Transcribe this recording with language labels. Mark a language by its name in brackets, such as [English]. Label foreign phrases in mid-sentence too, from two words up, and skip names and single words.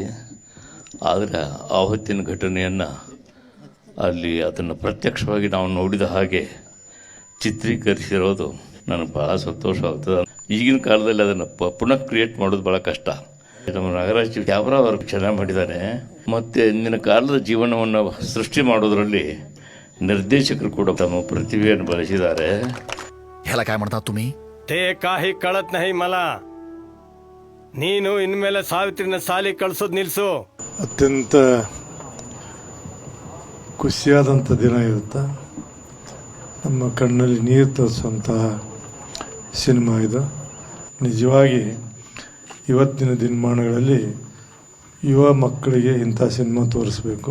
[Kannada] ಆದರೆ ಆವತ್ತಿನ ಘಟನೆಯನ್ನು ಅಲ್ಲಿ ಅದನ್ನು ಪ್ರತ್ಯಕ್ಷವಾಗಿ ನಾವು ನೋಡಿದ ಹಾಗೆ ಚಿತ್ರೀಕರಿಸಿರೋದು ನನಗೆ ಭಾಳ ಸಂತೋಷವಾಗ್ತದೆ. ಈಗಿನ ಕಾಲದಲ್ಲಿ ಅದನ್ನು ಪುನಃ ಕ್ರಿಯೇಟ್ ಮಾಡೋದು ಭಾಳ ಕಷ್ಟ. ನಮ್ಮ ನಾಗರಾಜ್ [English] camera work [Kannada] ಚೆನ್ನಾಗಿ ಮಾಡಿದ್ದಾನೆ. ಮತ್ತು ಇಂದಿನ ಕಾಲದ ಜೀವನವನ್ನು ಸೃಷ್ಟಿ ಮಾಡೋದರಲ್ಲಿ ನಿರ್ದೇಶಕರು ಕೂಡ ತಮ್ಮ ಪ್ರತಿಭೆಯನ್ನು ಬಳಸಿದ್ದಾರೆ. [Marathi] ह्याला काय म्हणता तुम्ही? ते काही कळत नाही मला. [Kannada] ನೀನು ಇನ್ಮೇಲೆ ಸಾವಿತ್ರಿನ ಸಾಲಿ ಕಳ್ಸೋದು ನಿಲ್ಸು. ಅತ್ಯಂತ ಖುಷಿಯಾದಂಥ ದಿನ ಇರುತ್ತೆ. ನಮ್ಮ ಕಣ್ಣಲ್ಲಿ ನೀರು ತರಿಸುವಂತಹ ಸಿನಿಮಾ ಇದು. ನಿಜವಾಗಿ ಇವತ್ತಿನ ದಿನಮಾನಗಳಲ್ಲಿ ಯುವ ಮಕ್ಕಳಿಗೆ ಇಂಥ ಸಿನಿಮಾ ತೋರಿಸ್ಬೇಕು.